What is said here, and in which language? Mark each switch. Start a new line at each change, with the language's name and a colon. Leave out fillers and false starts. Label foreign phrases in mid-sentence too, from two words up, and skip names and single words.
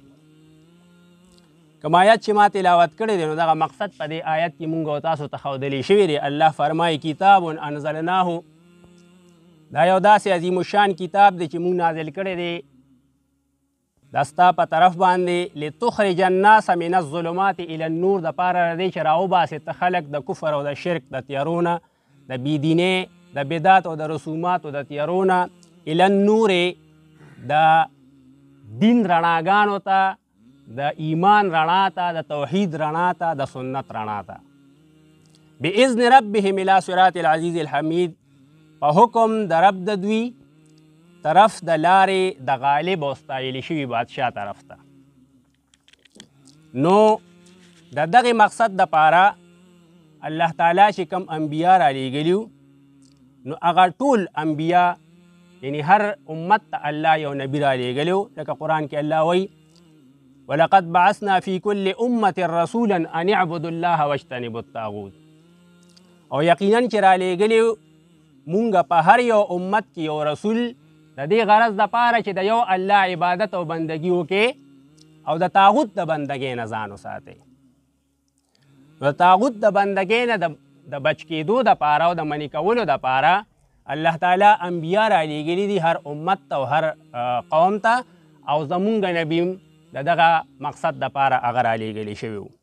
Pashto: کوم آیت چې ما تلاوت کړی دی نو دغه مقصد په دې آیت کې مونږ او تاسو ته ښودلی شوی دی. الله فرمایي
Arabic: کتاب انزلناه،
Pashto: دا یو داسې عظیم الشان کتاب دی چې مونږ نازل کړی دی دا ستا په طرف باندې
Arabic: لتخرج الناس من الظلمات الى النور
Pashto: دپاره دی چې راوباسې ته خلک د کفر او د شرک د تیارونه د بیدینې د بدعت او د رسوماتو د تیارونه
Arabic: الى النور
Pashto: د دین رڼاګانو ته، د ایمان رڼا ته، د توحید رڼا ته، د سنت رڼا ته.
Arabic: باذن ربهم الى صراط العزیز الحمید،
Pashto: په حکم د رب د دوی طرف د لارې د غالب او ستایلي شوي بادشاه طرف ته. نو د دغې مقصد دپاره الله تعالی چې کم انبیا را لیږلي نو هغه ټول انبیا یعنی هر امت ته الله یو نبی را لیږلی و. لکه قرآن کې الله وایي
Arabic: ولقد بعثنا في كل امة رسولا ان اعبدوا الله واجتنبوا الطاغوت،
Pashto: او یقینا چې را لیږلي مونږ په هر یو امت کې یو رسول د دې غرض دپاره چې د یو الله عبادت او بندګي وکړي او د طاغوت د بندګۍ نه ځان وساتئ. د طاغوت د بندګۍ نه د بچ کېدو دپاره او د منې کولو دپاره الله تعالی انبیا را لیږلي دي هر امت ته او هر قوم ته، او زمونږ نبي د دغه مقصد دپاره هغه را لیږلی شوي و.